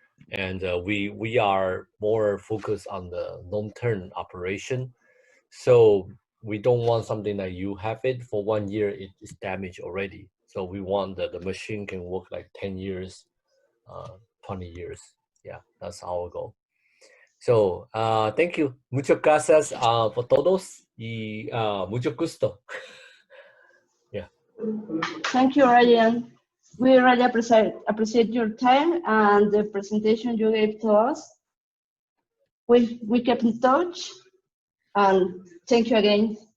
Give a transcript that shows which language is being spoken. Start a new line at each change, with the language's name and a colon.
English: And we are more focused on the long-term operation. So we don't want something that you have it for 1 year, it is damaged already. So we want that the machine can work like 10 years, 20 years. Yeah, that's our goal. So thank you.
Spanish: Muchas gracias por todos y mucho gusto.
English: Yeah. Thank you, Ryan. We really appreciate your time and the presentation you gave to us. We kept in touch, and thank you again.